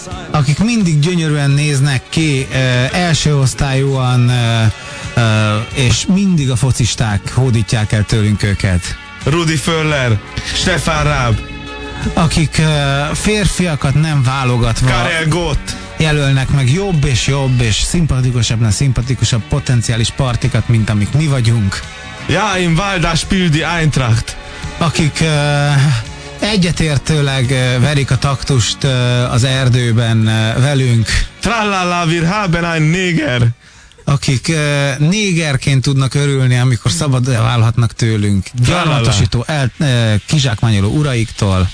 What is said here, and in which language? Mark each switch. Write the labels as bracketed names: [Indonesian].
[Hungarian] Akik mindig gyönyörűen néznek ki, első osztályúan, és mindig a focisták hódítják el tőlünk őket. Rudi Föller, Stefan Raab. Akik férfiakat nem válogatva Karel Gott jelölnek meg jobb és jobb és szimpatikusabbnál szimpatikusabb potenciális partikat, mint amik mi vagyunk. [German] Ja, im Valda Spildi Eintracht. [Hungarian] Akik egyetértőleg verik a taktust az erdőben velünk. [German] Trallala, wir haben ein Neger. [Hungarian] Akik négerként tudnak örülni, amikor szabad válhatnak tőlünk. Gyarmatosító, kizsákmányoló uraiktól.